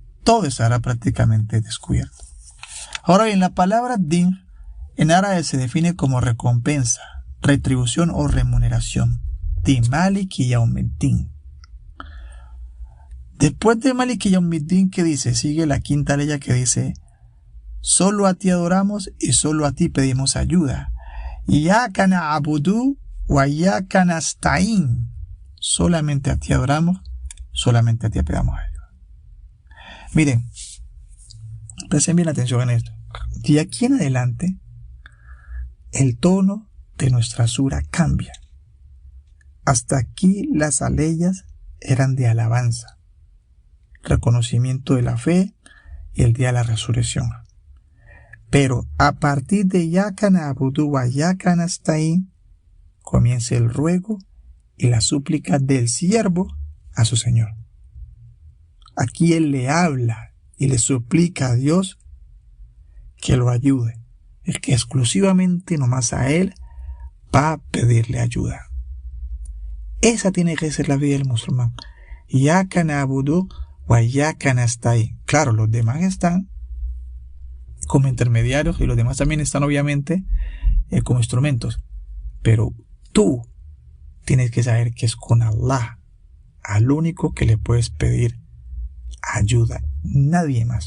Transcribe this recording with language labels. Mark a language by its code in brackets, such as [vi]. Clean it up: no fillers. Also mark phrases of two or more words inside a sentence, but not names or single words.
[es] Todo estará prácticamente descubierto. Ahora bien, la palabra din en árabe se define como recompensa, retribución o remuneración. [ar] Di مالك يوم الدين. [es] Después de [ar] مالك يوم الدين, [es] ¿qué dice? Sigue la quinta ley que dice: solo a ti adoramos y solo a ti pedimos ayuda. [ar] إياك نعبد وإياك نستعين. [es] Solamente a ti adoramos, solamente a ti pedimos ayuda. Miren, presten bien atención en esto. De aquí en adelante, el tono de nuestra sura cambia. Hasta aquí las aleyas eran de alabanza, reconocimiento de la fe y el día de la resurrección. Pero a partir de [ar] إياك نعبد وإياك نستعين [es] comienza el ruego y la súplica del siervo a su Señor. Aquí él le habla y le suplica a Dios que lo ayude. Es que exclusivamente nomás a él va a pedirle ayuda. Esa tiene que ser la vida del musulmán. [ar] إياك نعبد وإياك نستعين. [es] Claro, los demás están como intermediarios y los demás también están obviamente como instrumentos. Pero tú tienes que saber que es con Allah, al único que le puedes pedir ayuda. Nadie más.